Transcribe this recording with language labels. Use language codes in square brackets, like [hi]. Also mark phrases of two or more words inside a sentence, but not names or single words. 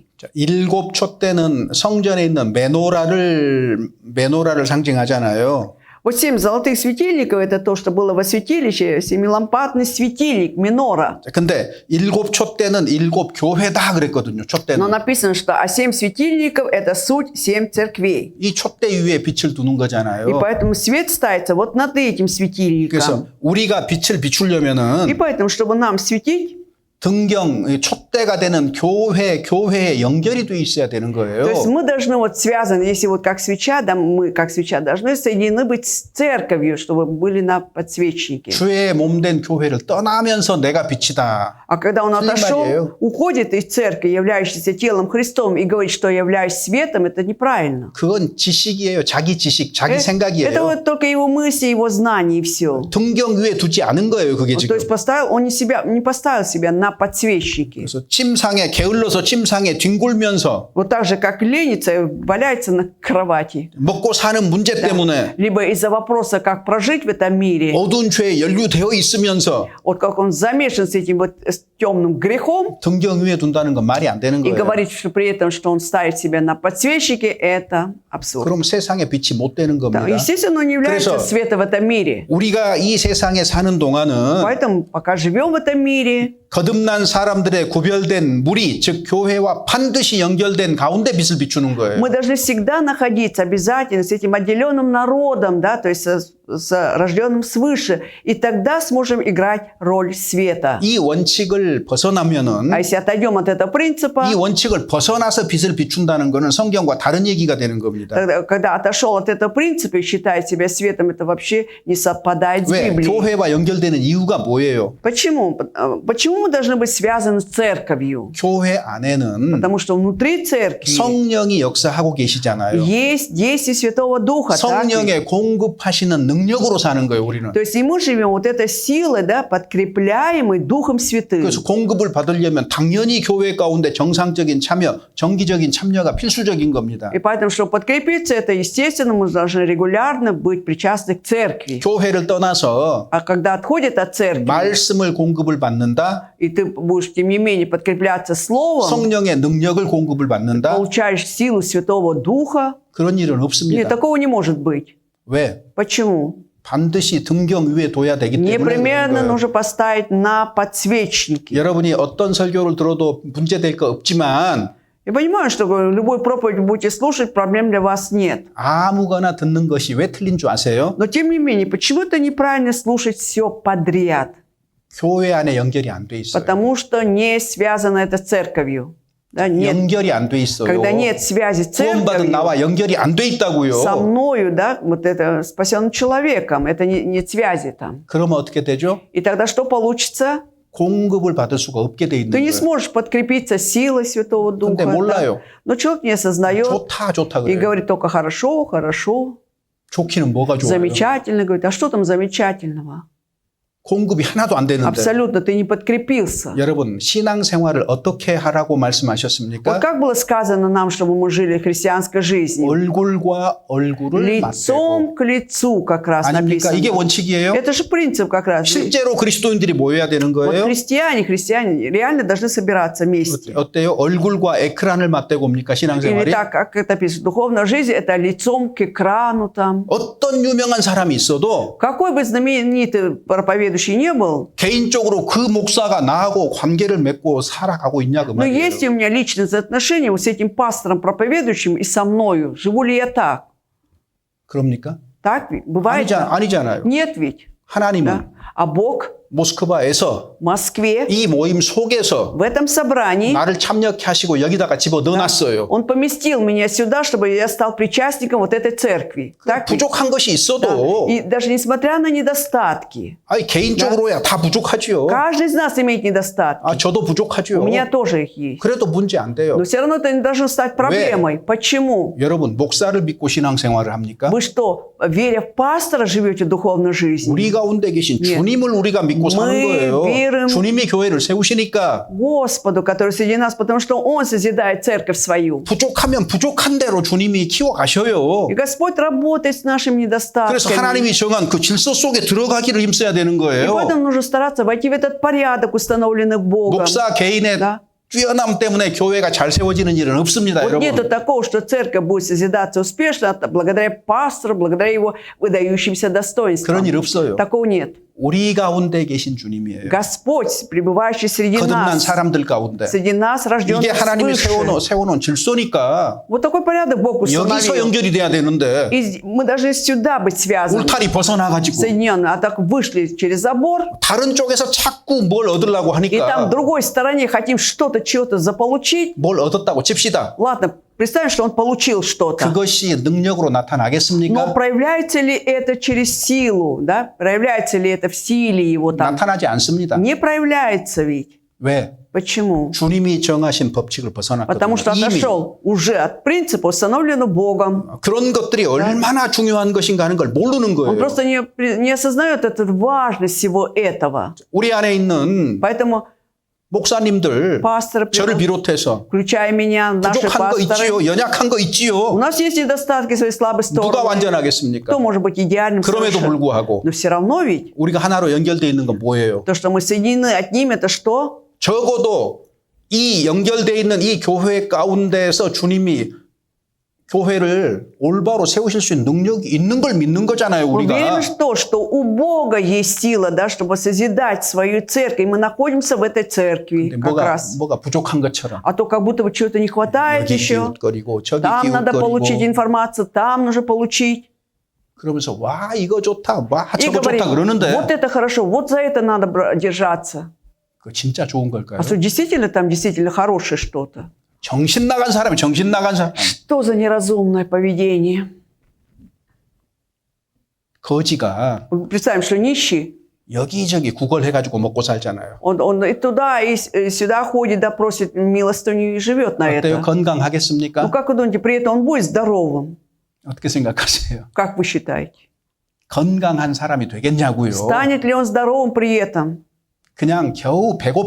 [ko] 자, 7 촛대는 성전에 있는 메노라를 상징하잖아요. [ru] Вот 7 золотых светильников – это то, что было во святилище, семилампадный светильник, минора. [ko] 자, 근데 7 촛대는 7 교회다 그랬거든요. [ru] Но [ko] 촛대는. [ru] написано, что а 7 светильников – это суть 7 церквей. [ko] 이 촛대 위에 빛을 두는 [ru] И [ko] 거잖아요. [ru] поэтому свет ставится вот над этим светильником. [ko] 그래서 우리가 빛을 [ru] И [ko] 비추려면은 [ru] поэтому, чтобы нам светить, [ko] 등경, 촛대가 되는 교회에 연결이 돼 있어야 되는 거예요. [ru] то есть мы должны вот связаны, если вот как свеча, да, мы как свеча должны соединены быть с церковью, чтобы были на подсвечнике. [ko] 주의 몸된 교회를 떠나면서 내가 빛이다. [ru] А когда он [ko] 틀린 [ru] отошел, [ko] 말이에요. [ru] уходит из церкви, являющейся телом Христом, и говорит, что я являюсь светом, это неправильно. [ko] 그건 지식이에요. 자기 지식, 자기 [ru] Это [ko] 생각이에요. [ru] вот только его мысли, его знания и все. [ko] 등경 위에 두지 않은 거예요. 그게 [ru] То [ko] 지금. [ru] есть он не поставил себя на подсвечнике. [ko] 그래서 게을러서 침상에 뒹굴면서 [ru] Вот так же, как ленится, валяется на кровати. [ko] 먹고 사는 문제 때문에 [ru] Либо из-за вопроса, как прожить в этом мире, [ko] 어두운 죄에 연루되어 있으면서 [ru] вот как он замешан с этим вот темным грехом [ko] 등경 위에 둔다는 건 말이 안 되는 [ru] и [ko] 거예요. [ru] говорить, что при этом, что он ставит себя на подсвечнике, это абсурд. [ko] 그럼 세상의 빛이 못 되는 [ru] Да, [ko] 겁니다. [ru] естественно, он не является [ko] 그래서 [ru] светом в этом мире. [ko] 우리가 이 세상에 사는 동안은 [ru] Поэтому, пока живем в этом мире, [ko] 거듭난 사람들의 구별된 무리, 즉 교회와 반드시 연결된 가운데 빛을 비추는 거예요. [ru] мы должны всегда находиться обязательно с этим отделенным народом, да, то есть с рожденным свыше, и тогда сможем играть роль света. [ko] 이 원칙을 벗어나면은 [ru] А если отойдем от этого принципа, [ko] 이 원칙을 벗어나서 빛을 비춘다는 것은 성경과 다른 얘기가 되는 겁니다. [ru] тогда, когда отошел от этого принципа и считает себя светом, это вообще не совпадает с [ko] 왜? [ru] Библией. [ko] 교회와 연결되는 이유가 뭐예요? [ru] Почему? Почему мы должны быть связаны с церковью? [ko] 교회 안에는 [ru] Потому что внутри церкви [ko] 성령이 역사하고 계시잖아요. [ru] есть действие Святого Духа. так ведь? [ko] 성령의 공급하시는 능력으로 사는 거예요, 우리는. [ru] То есть и мы живем вот этой силой, да, подкрепляемой Духом Святым. [ko] 그래서 공급을 받으려면 당연히 교회 가운데 정상적인 참여, 정기적인 참여가 필수적인 겁니다. [ru] И поэтому, чтобы подкрепиться, это естественно, мы должны регулярно быть причастны к церкви. [ko] 교회를 떠나서 [ru] А когда отходит от церкви, [ko] 말씀을 공급을 받는다, [ru] и ты будешь, тем не менее, подкрепляться Словом, [ko] 성령의 능력을 공급을 받는다, [ru] получаешь силу Святого Духа, [ko] 그런 일은 [ru] нет, [ko] 없습니다. [ru] такого не может быть. [ko] 왜? [ru] Почему? [ko] 반드시 등경 위에 둬야 되기 때문에 그런 [ru] Непременно [ko] 거예요. [ru] нужно поставить на подсвечники. [ko] 여러분이 어떤 설교를 들어도 문제될 거 없지만 [ru] Я понимаю, что любую проповедь будете слушать, проблем для вас нет. [ko] 아무거나 듣는 것이 왜 틀린 줄 아세요? [ru] Но тем не менее, почему это неправильно слушать все подряд? [ko] 교회 안에 연결이 안 돼 있어요. [ru] Потому что не связано это с церковью. Да, нет. [ko] 연결이 안 돼 있어요. [ru] Когда нет связи с [ko] 구원받은 [ru] церковью, [ko] 나와 연결이 안 돼 [ru] со [ko] 있다고요. [ru] мною, да, вот это спасенным человеком, это нет связи там. [ko] 그러면 어떻게 되죠? [ru] И тогда что получится? [ko] 공급을 받을 수가 없게 돼 있는 [ru] Ты не [ko] 거예요. [ru] сможешь подкрепиться силой Святого Духа. [ko] 근데 몰라요. [ru] Да? Но человек не осознает [ko] 좋다 [ru] и [ko] 그래요. [ru] говорит только хорошо, хорошо, [ko] 좋기는 뭐가 좋아요? [ru] замечательно. Говорит, а что там замечательного? [ko] 공급이 하나도 안 되는데. [ru] Абсолютно, ты не подкрепился. [ko] 여러분 신앙생활을 어떻게 하라고 [ru] Вот [ko] 말씀하셨습니까? [ru] как было сказано нам, чтобы мы жили христианской жизнью? [ko] 얼굴과 얼굴을 맞대고. [ru] Лицом к лицу как раз [ko] 아닙니까? [ru] написано. [ko] 이게 원칙이에요? [ru] Это же принцип как раз. [ko] 실제로 그리스도인들이 모여야 되는 [ru] Вот [ko] 거예요? [ru] христиане реально должны собираться вместе. [ko] 어때요? 얼굴과 에크란을 맞대고 옵니까 [ru] Или [ko] 신앙생활이? [ru] так, как это пишет, духовная жизнь, это лицом к экрану там. [ko] 어떤 유명한 사람이 있어도 [ru] Какой бы знаменитый проповедующий не был, [ko] 개인적으로 그 목사가 나하고 관계를 맺고 살아가고 있냐 그 [ru] но [ko] 말이에요. [ru] есть у меня личные отношения вот с этим пастором, проповедующим и со мною. Живу ли я так? [ko] 그럽니까? [ru] Так ведь? Бывает так? [ko] 아니잖아요. [ru] Нет ведь. [ko] 하나님은 [ru] Да? А Бог [ko] 모스크바에서 [ru] в Москве, [ko] 이 모임 속에서 [ru] в этом собрании, [ko] 나를 참여케 하시고 여기다가 집어 넣어놨어요. [ru] Он поместил меня сюда, чтобы я стал причастником вот этой церкви. Так ведь? [ko] 부족한 것이 [ru] Да. [ko] 있어도 [ru] И даже несмотря на недостатки, [ko] 아니 개인적으로야 다 부족하지요. [ru] каждый из нас имеет недостатки. [ko] 아 저도 부족하지요. [ru] У меня тоже их есть. [ko] 그래도 문제 안 돼요. [ru] Но все равно это не должно стать проблемой. Почему? [ko] 여러분 목사를 믿고 신앙생활을 합니까? [ru] Вы что, веря в пастора, живете духовной жизнью? [ko] 우리 가운데 계신 예. 주님을 우리가 믿고 사는 [ru] Мы [ko] 거예요. [ru] верим [ko] 주님이 교회를 세우시니까 [ru] Господу, который среди нас, потому что Он созидает церковь свою. [ko] 부족하면 부족한 대로 주님이 키워가셔요. [ru] И Господь работает с нашими [ko] 그래서 [ru] недостатками. [ko] 하나님이 정한 그 질서 속에 들어가기를 힘써야 되는 [ru] И [ko] 거예요. [ru] поэтому нужно стараться войти в этот порядок, установленный Богом. [ko] 목사 개인의 [ru] Да. [ko] 뛰어남 때문에 교회가 잘 세워지는 일은 없습니다, [ru] Вот нету [ko] 여러분. [ru] такого, что церковь будет созидаться успешно благодаря пастору, благодаря его выдающимся достоинствам. [ko] 그런 일 없어요. [ru] Такого нет. [ko] 우리 가운데 계신 주님이에요. [ru] Господь, пребывающий среди [ko] 거듭난 [ru] нас, [ko] 사람들 가운데. [ru] среди нас, рожденных [ko] 이게 하나님이 [ru] свыше. [ko] 세워놓은 질서니까 [ru] Вот такой порядок Бог [ko] 여기서 [ru] установил. [ko] 연결이 돼야 되는데 [ru] И мы должны сюда быть связаны, [ko] 울타리 벗어나가지고 [ru] соединенные, а так вышли через забор, [ko] 다른 쪽에서 자꾸 뭘 얻으려고 [ru] и там [ko] 하니까 [ru] в другой стороне хотим что-то, чего-то заполучить. [ko] 뭘 얻었다고 칩시다. [ru] Ладно, представим, что он получил что-то. [ko] 그것이 능력으로 [ru] Но [ko] 나타나겠습니까? [ru] проявляется ли это через силу, да? Проявляется ли это в силе его там? [ko] 나타나지 않습니다. [ru] Не проявляется ведь. [ko] 왜? [ru] Почему? [ko] 주님이 정하신 법칙을 [ru] Потому что [ko] 벗어났거든요. 이미 [ru] отошел уже от принципа, установленного Богом. [ko] 그런 것들이 얼마나 중요한 것인가 하는 걸 모르는 [ru] Он [ko] 거예요. [ru] просто не осознает эту важность всего этого. [ko] 우리 안에 있는 [ru] Поэтому [ko] 목사님들, [ru] пасторы, [ko] 저를 비롯해서 [ru] включая меня, наши [ko] 부족한 거 [ru] пасторы, [ko] 있지요, 연약한 거 [ru] у [ko] 있지요. [ru] нас есть недостатки, свои слабые [ko] 누가 [ru] стороны. [ko] 완전하겠습니까? [ru] Кто может быть идеальным [ko] 그럼에도 [ru] совершенно? [ko] 불구하고 [ru] Но все равно ведь [ko] 우리가 하나로 연결되어 있는 건 뭐예요? [ru] то, что мы соединены одним, это что? [ko] 적어도 이 연결되어 있는 이 교회 가운데서 주님이 교회를 올바로 세우실 수 있는 능력이 있는 걸 믿는 거잖아요, [ru] Мы верим [ko] 우리가. [ru] в то, что у Бога есть сила, да, чтобы созидать свою церковь. И мы находимся в этой церкви [ko] 근데 [ru] как раз. [ko] 뭐가 부족한 것처럼 [ru] А то как будто бы чего-то не хватает [ko] 여기 [ru] еще. [ko] 기웃거리고 저기 [ru] Там надо получить [ko] 기웃거리고 [ru] информацию, там нужно получить. [ko] 그러면서 와 이거 좋다, 와 [ru] И [ko] 저거 [ru] говорим, [ko] 좋다 그러는데 [ru] вот это хорошо, вот за это надо держаться. [ko] 그 진짜 좋은 걸까요? [ru] А что действительно там действительно хорошее что-то? [ko] 정신 나간 사람이 정신 나간 사람. [ru] Что за неразумное поведение? [ko] 거지가 [ru] Представим, что нищий, [ko] 여기저기 구걸해가지고 먹고 살잖아요. [ru] он и туда, и сюда ходит, да, просит милостыню и живет на [ko] 어때요? [ru] это. [ko] 건강하겠습니까? [ru] Ну как вы думаете, при этом он будет здоровым? [ko] 어떻게 생각하세요? [ru] Как вы считаете? [ko] 건강한 사람이 되겠냐고요. [ru] Станет ли он здоровым при этом? [ko] 그냥 겨우 배고픈